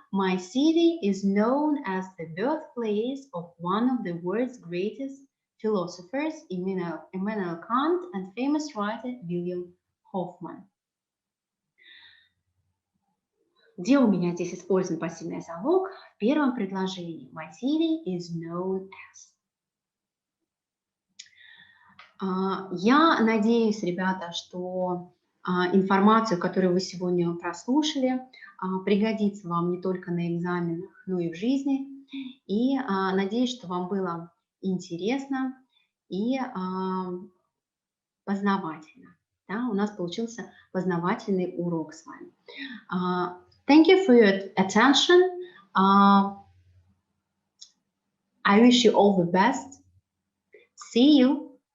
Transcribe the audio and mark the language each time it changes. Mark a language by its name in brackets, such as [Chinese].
[English] My city is known as the birthplace of one of the world's greatest philosophers, Immanuel Kant, and famous writer William Hoffman. [Russian] Где у меня здесь использован пассивный залог? В первом предложении. [English] My city is known as. [Russian] Я надеюсь, ребята, что информацию, которую вы сегодня прослушали, пригодится вам не только на экзаменах, но и в жизни. И надеюсь, что вам было интересно и познавательно. Да, у нас получился познавательный урок с вами. [English] Thank you for your attention. I wish you all the best. See you